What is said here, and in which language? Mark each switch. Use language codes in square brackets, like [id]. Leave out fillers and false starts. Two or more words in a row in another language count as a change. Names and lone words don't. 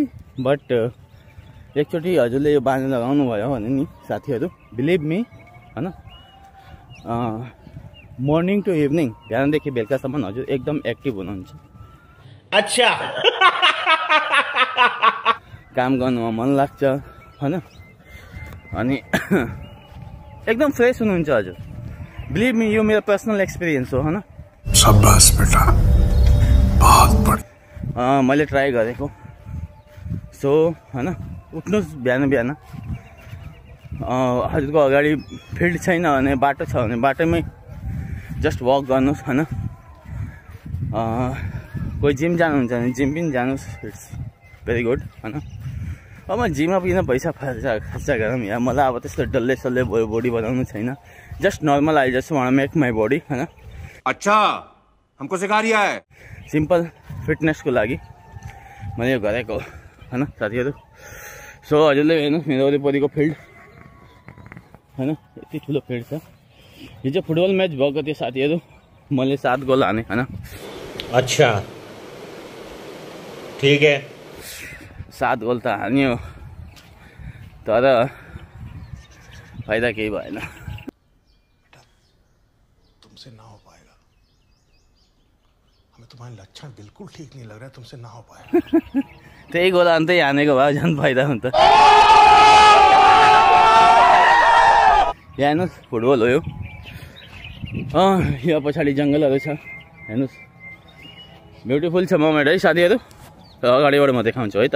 [ne] बट एकचोटि हजुरले यो बानी लगाउनु भयो भने नि साथीहरू [en] believe me [ne] हैन, [en] morning to evening [ne] बिहानदेखि बेलुकासम्म हजुर एकदम एक्टिभ हुनुहुन्छ। अच्छा काम गर्नुमा मन लाग्छ हैन। अनि एकदम फ्रेस हुनुहुन्छ हजुर। [en] believe me [ne] यो मेरो [en] personal experience [ne] हो हैन। [hi] शाबाश बेटा बहुत बढिया। [ne] मैले ट्राई गरेको। सो हैन उठ्नुहोस् बिहान बिहान। हजुरको अगाडि फिल्ड छैन भने बाटो छ भने बाटोमै [en] just walk [ne] गर्नुहोस् हैन। कोही जिम जानुहुन्छ भने जिम पनि जानुहोस्, [en] it's very good [ne] हैन। अब म जिममा किन पैसा खर्च गरौँ या मलाई अब त्यस्तो डल्ले सल्ले बडी बनाउनु छैन। [en] just normal I just want make my body हैन। [hi] अच्छा हमको सिखा रिया है। [ne] सिम्पल फिटनेसको लागि मैले यो गरेको हैन साथीहरू। सो हजुरले हेर्नुहोस् मेरो वरिपरिको फिल्ड हैन, यति ठुलो फिल्ड छ। हिजो [en] football match [ne] भएको थियो साथीहरू, मैले 7 गोल हाने हैन। [hi] अच्छा ठीक है [ne] 7 गोल त हान्यो तर फाइदा केही भएन। [hi] तुमसे ना हो पाएगा, हमें तुम्हारे लक्षण बिल्कुल ठीक नहीं लग रहा है, तुमसे ना हो पाएगा। [ne] त्यही गोल हान्दै हानेको भए झन् फाइदा हुन्छ। यहाँ हेर्नुहोस् फुटबल हो यो। यहाँ पछाडि जङ्गलहरू छ हेर्नुहोस्, ब्युटिफुल छ मोमेन्ट है साथीहरू। र अगाडिबाट म देखाउँछु है त।